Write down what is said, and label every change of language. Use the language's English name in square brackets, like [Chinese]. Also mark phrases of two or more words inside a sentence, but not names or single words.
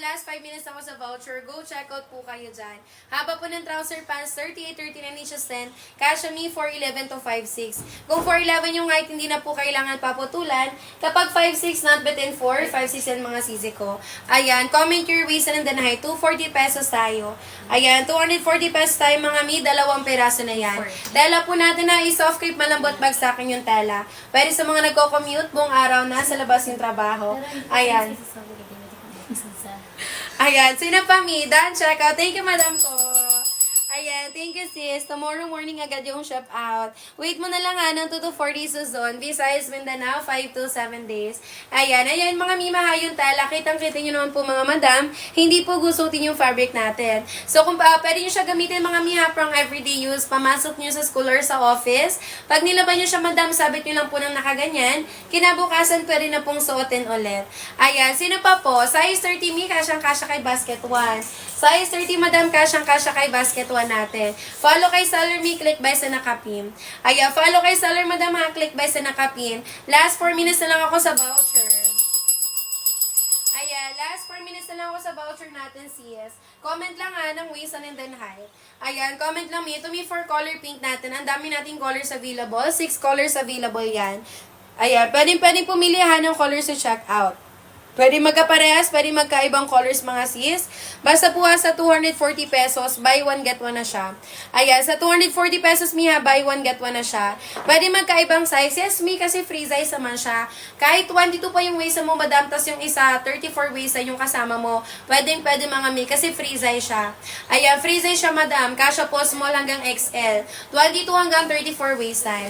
[English] Last 5 minutes [Filipino] ako sa voucher. [English] Go check out [Filipino] po kayo dyan. Haba po ng [English] trouser pants, 38-39 inches length. [Filipino] Kasha mi, 4'11 to 5'6. Kung 4'11 yung height, hindi na po kailangan paputulan. Kapag 5'6, not button 4, 5'6 yan mga sisi ko. [English] Ayan, comment your waist and then height. 240 [Filipino] pesos tayo. Ayan, 240 pesos tayo mga mi. 2 peraso na yan. Tela po natin na i-soft crepe, malambot bagsakin yung tela. Pwede sa mga nagko-commute, buong araw, nasa labas yung trabaho. Ayan. Ayan, sino pa mi? Dan, check out. [English] Thank you, [Filipino] madam ko. Ayan, [English] thank you sis. Tomorrow morning [Filipino] agad yung [English] shop out. [Filipino] Wait mo na lang ha, ng 2 to 4 days Luzon. Visayas, Mindanao, 5 to 7 days. Ayan, mga mimaha yung tela. Kitang-kita nyo naman po mga madam. Hindi po gusutin yung fabric natin. So, kung pwede nyo siya gamitin mga miha pang [English] everyday use, [Filipino] pamasok nyo sa school or sa office. Pag nilaban nyo siya madam, sabit nyo lang po ng nakaganyan. Kinabukasan pwede na pong suotin ulit. Ayan, sino pa po? Size 30 mi, kasyang-kasya kay basket 1. Size 30 madam, kasyang-kasya kay basket 1 natin. Follow kay Seller Me, [English] click by [Filipino] sa nakapin. Ayan, follow kay Seller Madam ha, [English] click by [Filipino] sa nakapin. [English] Last 4 minutes [Filipino] na lang ako sa voucher. Ayan, [English] last 4 minutes [Filipino] na lang ako sa voucher natin, sis. Comment lang ha, ng [English] waist and then height. [Filipino] Ayan, comment lang me. Ito me [English] for color pink [Filipino] natin. Ang dami nating [English] colors available. 6 colors available yan. [Filipino] Ayan, pwedeng pumili ha ng colors sa checkout. Pwede magkaparehas, pwede magkaibang colors mga sis. Basta po sa 240 pesos, [English] buy one get one [Filipino] na siya. Ayan, sa 240 pesos miha, [English] buy one get one [Filipino] na siya. Pwede magkaibang size. Yes, mi, kasi [English] free size [Filipino] naman siya. Kahit 22 pa yung waist mo, madam, tas yung isa, 34 waist yung kasama mo. Pwede mga mi, kasi [English] free size [Filipino] siya. Ayan, [English] free size [Filipino] siya, madam. Kasha po small hanggang XL. 22 hanggang 34 [English] waist time.